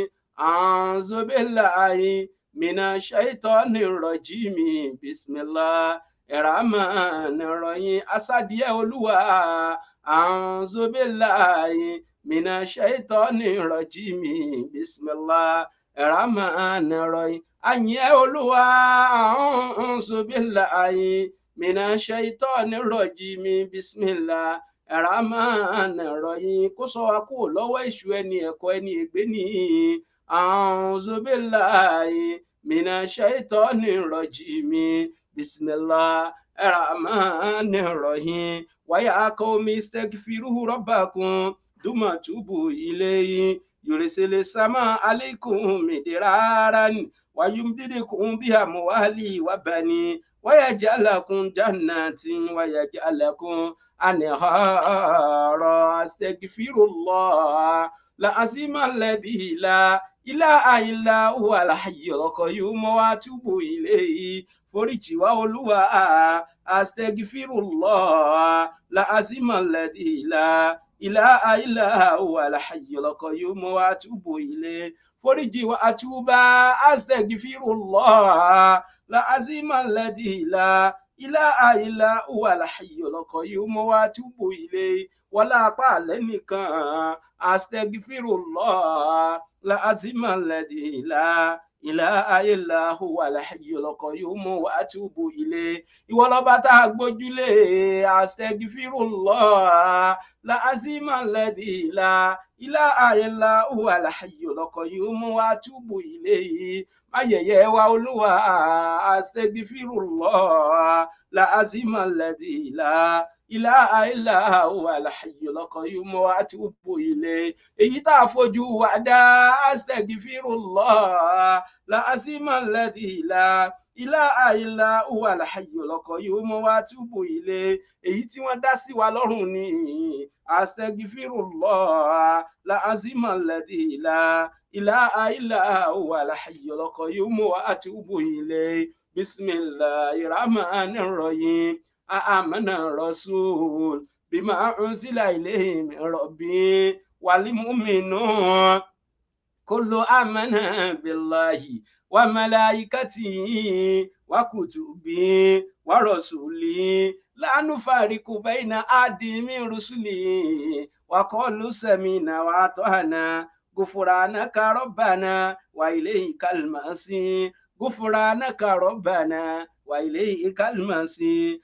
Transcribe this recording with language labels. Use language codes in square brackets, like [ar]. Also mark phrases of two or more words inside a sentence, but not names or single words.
[ar] أعوذ بالله من الشيطان الرجيم بسم الله الرحمن الرحيم أسادية Olúwa أعوذ بالله من الشيطان الرجيم بسم الله الرحمن الرحيم أنية Olúwa أعوذ بالله من الشيطان الرجيم بسم الله الرحمن الرحيم [yo] kó ṣọ́ wa kúrò lọ́wọ́ èṣù ẹni ẹ̀kọ́ ẹni ègbé ni [ar] أعوذ بالله من الشيطان الرجيم بسم الله الرحمن الرحيم ويا قوم استغفروا ربكم ثم توبوا إليه يرسل السماء عليكم مدرارا ويمددكم بأموال وبنين ويجعل لكم جنات ويجعل لكم أنهارا أستغفر الله العظيم الذي لا إله إلا هو الحي القيوم وأتوب إليه [yo] foríjì wá Olúwa [ar] astaghfirullah العظيم الذي لا إله إلا هو الحي القيوم وأتوب إليه [yo] foríjì wá àtúbà [ar] astaghfirullah العظيم الذي لا إله إلا هو الحي القيوم وأتوب إليه [yo] wala apá lẹ́nìkan [ar] أستغفر الله العظيم الذي لا إله إلا هو الحي القيوم وأتوب إليه [yo] ìwọ lọ́ba tá a gbójúlé [ar] أستغفر الله العظيم الذي لا إله إلا هو الحي القيوم وأتوب إليه [yo] má yẹ̀yẹ́ wa olúwa [ar] أستغفر الله العظيم الذي لا إله إلا هو الحي القيوم وأتوب إليه [yo] èyí tá a fojú wa dá [ar] أستغفر الله العظيم الذي لا إله إلا هو الحي القيوم وأتوب إليه [yo] èyí tí wọ́n dá sí wa lọ́rùn ni [ar] أستغفر الله العظيم الذي لا إله إلا هو الحي القيوم وأتوب إليه بسم الله الرحمن الرحيم آمن الرسول بما أنزل إليه من ربه والمؤمنون كل آمن بالله و ملائكته وكتبه ورسله لا نفرق بين أحد من رسله وقالوا سمعنا وأطعنا غفرانك ربنا وإليك المصير غفرانك ربنا وإليك المصير